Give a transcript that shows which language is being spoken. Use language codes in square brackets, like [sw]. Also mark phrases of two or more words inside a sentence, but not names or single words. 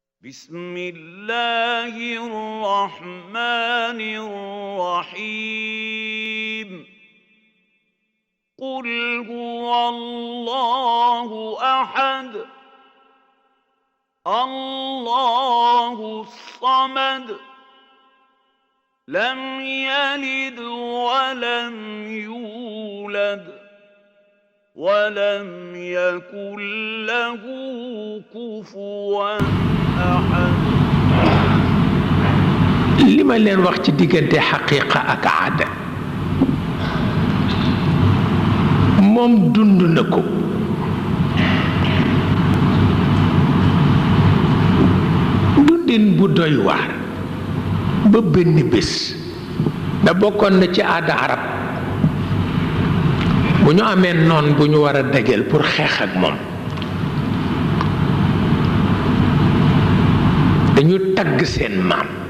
[ar] بسم الله الرحمن الرحيم قل هو الله أحد الله الصمد لم يلد ولم يولد ولم يكن له كفوا أحد. [wo] li ma leen wax ci diggante xaqiiqa ak aada moom dund na ko dundin bu doy waar ba benn bés da bokkoon na ci aada arab bu ñu amee noon bu ñu war a dajal pour xeex ak moom dañu tagg seen maam